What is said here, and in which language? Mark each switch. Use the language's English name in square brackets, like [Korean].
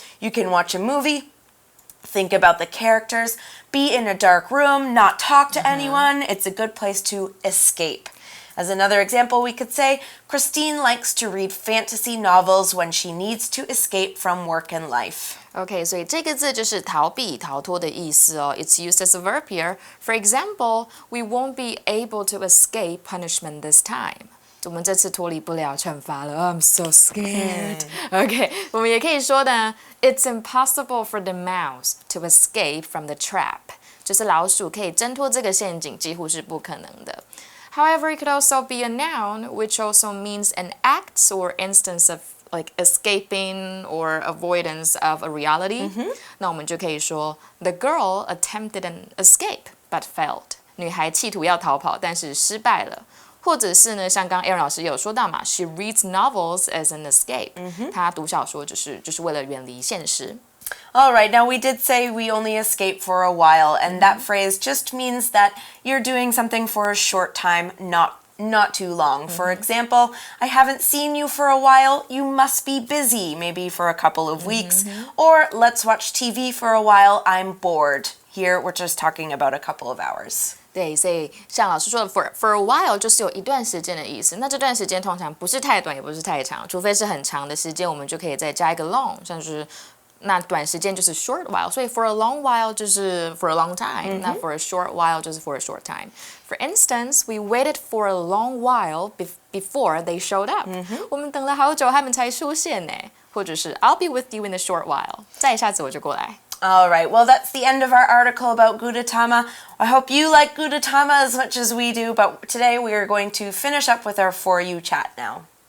[English] You can watch a movie, think about the characters, be in a dark room, not talk to anyone. It's a good place to escape. As another example, we could say, Christine likes to read fantasy novels when she needs to escape from work and life. [Chinese] Okay, 所以这个字就是逃避、逃脱的意思哦。 [English] It's used as a verb here. For example, we won't be able to escape punishment this time. [Chinese] 我们这次脱离不了惩罚了。 [English] I'm so scared. Okay, [Chinese] 我们也可以说呢 [English] It's impossible for the mouse to escape from the trap. [Chinese] 就是老鼠可以挣脱这个陷阱，几乎是不可能的。 [English] However, it could also be a noun, which also means an act or instance of like escaping or avoidance of a reality. [Chinese] 那我们就可以说 [English] The girl attempted an escape but failed. [Chinese] 女孩企图要逃跑，但是失败了。或者是呢，像刚刚 Aaron 老师有说到嘛 ， [English] She reads novels as an escape. [Chinese] 她读小说就是为了遠離現實。 [English] All right, now we did say we only escape for a while, and that phrase just means that you're doing something for a short time, not too long. For example, I haven't seen you for a while, you must be busy, maybe for a couple of weeks. Or let's watch TV for a while, I'm bored. Here we're just talking about a couple of hours. [Chinese] 对，所以像老师说的 [English] for a while [Chinese] 就是有一段时间的意思。那这段时间通常不是太短，也不是太长，除非是很长的时间，我们就可以再加一个 long， 像是那短时间就是 [English] short while， [Chinese] 所以 [English] for a long while [Chinese] 就是 [English] for a long time， [Chinese] 那 [English] for a short while [Chinese] 就是 [English] for a short time。 For instance, we waited for a long while before they showed up。 [Chinese] 我们等了好久，他们才出现呢。或者是 [English] I'll be with you in a short while， [Chinese] 再下次我就过来。 [English] All right, well, that's the end of our article about Gudetama. I hope you like Gudetama as much as we do, but today we are going to finish up with our For You chat now.